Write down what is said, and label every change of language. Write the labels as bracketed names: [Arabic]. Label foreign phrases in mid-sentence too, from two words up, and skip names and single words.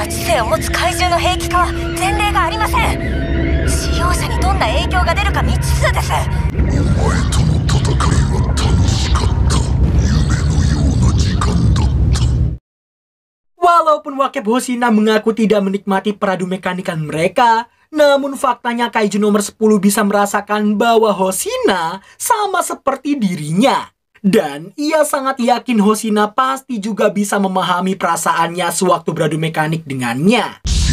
[Japanese] 性を持つ怪獣の兵器化は前例がありません。使用者にどんな影響が出るか未知数です。お前との戦いは楽しかった。夢のような時間だった。 [Indonesian] Walaupun Wakep Hoshina mengaku tidak menikmati peradu mekanikan mereka, namun faktanya kaiju nomor 10 bisa merasakan bahwa Hoshina sama seperti dirinya. Dan ia sangat yakin Hoshina pasti juga bisa memahami perasaannya sewaktu beradu mekanik dengannya.